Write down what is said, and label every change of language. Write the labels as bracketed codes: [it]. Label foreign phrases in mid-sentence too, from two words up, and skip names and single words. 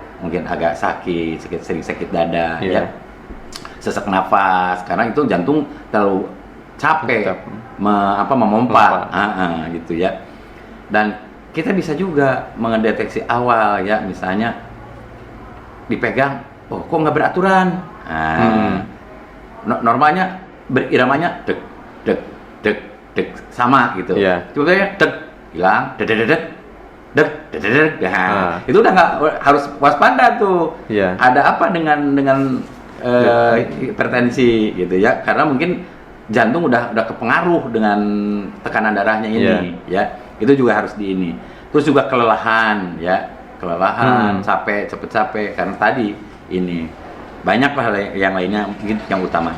[id] Mungkin agak sering sakit dada ya. Sesak nafas karena itu jantung terlalu capek memompa gitu ya. Dan kita bisa juga mendeteksi awal ya, misalnya dipegang, kok nggak beraturan. Normalnya beriramanya dek dek dek dek sama gitu. Coba dek hilang, dek dek dek dek dek dek dek. Itu udah nggak harus waspada tuh. Ada apa dengan hipertensi gitu ya? Karena mungkin jantung udah kepengaruh dengan tekanan darahnya ini ya. Itu juga harus terus juga kelelahan ya, cepet capek karena tadi ini banyak lah yang lainnya mungkin yang utamanya.